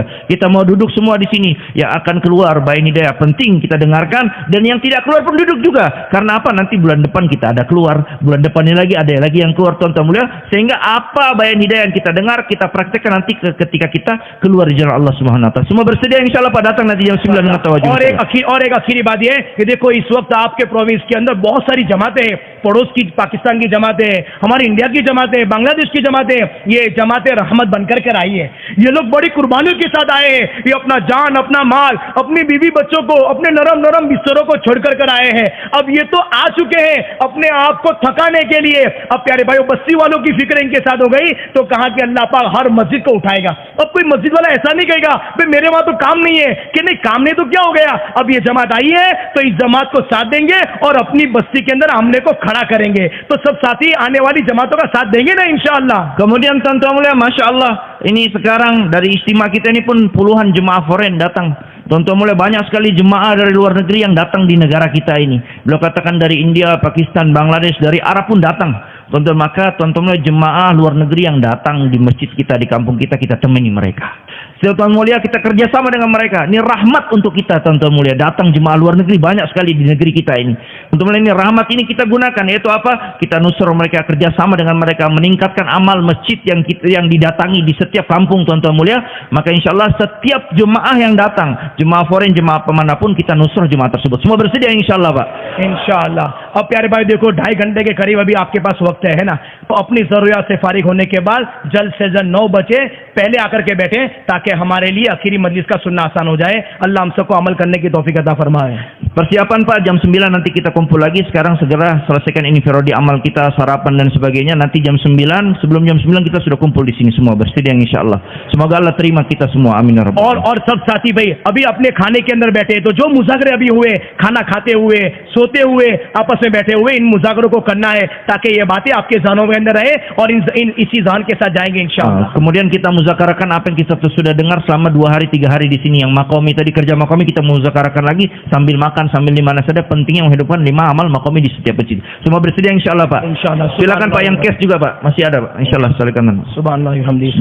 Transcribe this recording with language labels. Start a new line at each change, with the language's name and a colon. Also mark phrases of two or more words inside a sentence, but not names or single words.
Indonesian: Kita mau duduk semua di sini. Yang akan keluar bayan hidayah penting kita dengarkan, dan yang tidak keluar pun duduk juga. Karena apa? Nanti bulan depan kita ada keluar, bulan depannya lagi ada lagi yang keluar tuan-tuan mulia, sehingga apa bayan hidayah yang kita dengar kita praktekkan nanti ketika kita keluar di jalan Allah
Arabic: سبحانه وتعالى.
Indonesian: Semua bersedia insyaallah Pak datang nanti jam 9 dengan tawajuh.
Hindi: और एक आखिरी बात ये कि देखो इस वक्त आपके प्रोविंस के अंदर बहुत सारी जमातें हैं, पड़ोस की पाकिस्तान की जमातें हैं, हमारी इंडिया की जमातें हैं, बांग्लादेश की जमातें, ये जमातें रहमत बनकर कर आई है। ये लोग बड़ी कुर्बानियों के साथ आए हैं, ये अपना जान, अपना माल, अपनी बीवी बच्चों को, अपने नरम नरम बिस्तरों को छोड़कर कर आए हैं। अब ये तो आ चुके हैं अपने आप को थकाने के लिए। अब प्यारे भाइयों बस्ती वालों की फिक्र इनके साथ हो गई तो कहा कि अल्लाह पाक हर मस्जिद को उठाएगा। अब कोई मस्जिद वाला ऐसा नहीं कहेगा भाई मेरे वहां तो काम नहीं है, कि नहीं काम नहीं तो क्या हो गया, अब ये जमात आई है तो इस जमात को साथ देंगे और अपनी बस्ती के अंदर हमने को खड़ा करेंगे। तो सब साथी आने वाली जमातों का साथ देंगे ना इंशाअल्लाह।
Indonesian: Kemudian tuan-tuan mulia, Masya Allah, ini sekarang dari istimewa kita ini pun puluhan jemaah foreign datang. Tuan-tuan mulia, banyak sekali jemaah dari luar negeri yang datang di negara kita ini. Beliau katakan dari India, Pakistan, Bangladesh, dari Arab pun datang. Tuan-tuan, maka tuan-tuan mulia, jemaah luar negeri yang datang di masjid kita, di kampung kita, kita temani mereka. Tuan-tuan mulia, kita kerjasama dengan mereka. Ini rahmat untuk kita, tuan-tuan mulia. Datang jemaah luar negeri banyak sekali di negeri kita ini. Tuan-tuan mulia, ini rahmat ini kita gunakan. Yaitu apa? Kita nusur mereka, kerjasama dengan mereka, meningkatkan amal masjid yang didatangi di setiap kampung, tuan-tuan mulia. Maka insya Allah setiap jemaah yang datang, jemaah foreign, jemaah pemanapun, kita nusur jemaah tersebut. Semua bersedia insya Allah Pak.
Hindi: इंशाअल्लाह। अब प्यारे भाई देखो 2.5 घंटे के करीब अभी आपके पास वक्त है ना, तो अपनी जरूरियात से फारिग होने के बाद जल्द से जल्द 9 बजे पहले आकर के बैठे ताकि हमारे लिए आखिरी मजलिस का सुनना आसान हो जाए। अल्लाह हम सबको अमल करने की तौफीक अता फरमाए।
Indonesian: Persiapan Pak, jam 9 nanti kita kumpul lagi. Sekarang segera selesaikan ini firodi amal kita, sarapan dan sebagainya. Nanti jam 9, sebelum jam 9 kita sudah kumpul di sini semua bersedia insyaallah. Semoga Allah terima kita semua,
Arabic: آمين يا رب العالمين.
Hindi: और सब साथी भाई अभी अपने खाने के अंदर बैठे, तो जो मुजाकरे अभी हुए, खाना खाते हुए, सोते हुए, आपस में बैठे हुए, इन मुजाकरों को करना है ताकि ये बातें आपके ज़हनों के अंदर रहे और इसी ज़हन के साथ जाएंगे इंशाअल्लाह।
Indonesian: Kemudian kita muzakarakan apa yang kita sudah dengar selama 2 hari 3 hari di sini. Yang makomi tadi, kerja makomi kita muzakarakan lagi sambil makan, sambil di mana saja. Pentingnya menghidupkan 5 amal makomi di setiap masjid. Semua bersedia insyaallah Pak. Insyaallah. Silakan Pak yang cash juga Pak, masih ada Pak. Insyaallah silakan.